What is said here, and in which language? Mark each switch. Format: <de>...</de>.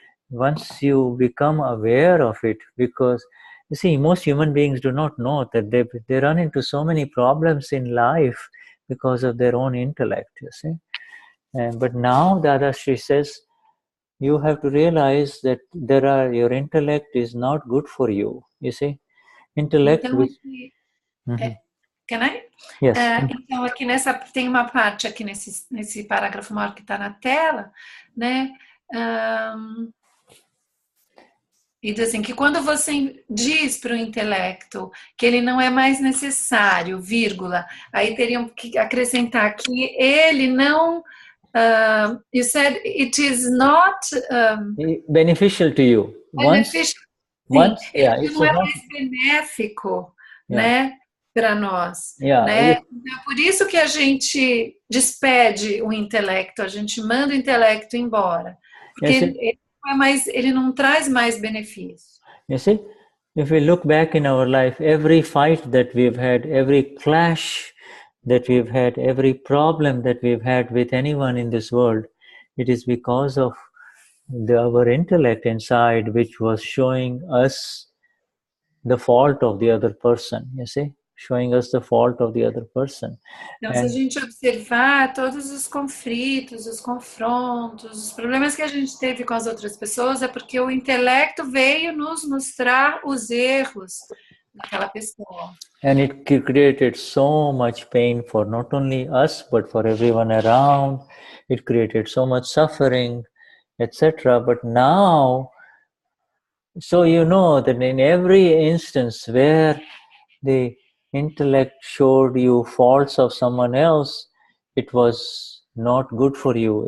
<en>Once you become aware of it, because you see, most human beings do not know that they run into so many problems in life because of their own intellect, you see. But now Dadashri says, you have to realize that your intellect is not good for you, you see. Intellect. Então, can I? Yes.</en> <pt>Então, aqui tem uma parte aqui nesse parágrafo maior que está na tela, né? E diz assim, que quando você diz para o intelecto que ele não é mais necessário, vírgula, aí teriam que acrescentar que ele não...</pt> <en>you said it is not... beneficial to you.</en> <pt>Beneficial, ele não é mais benéfico, né, para nós. Né? Então, por isso que a gente despede o intelecto, a gente manda o intelecto embora. Porque ele não traz mais benefício.</pt> <en>You see, if we look back in our life, every fight that we've had, every clash that we've had, every problem that we've had with anyone in this world, it is because of our intellect inside, which was showing us the fault of the other person, you see, showing us the fault of the other person.</en> <pt>Então, se a gente observar todos os conflitos, os confrontos, os problemas que a gente teve com as outras pessoas, é porque o intelecto veio nos mostrar os erros daquela pessoa.</pt> <en>And it created so much pain for not only us, but for everyone around. It created so much suffering, etc. But now, so you know that in every instance where the intellect showed you faults of someone else, it was not good for you.</en>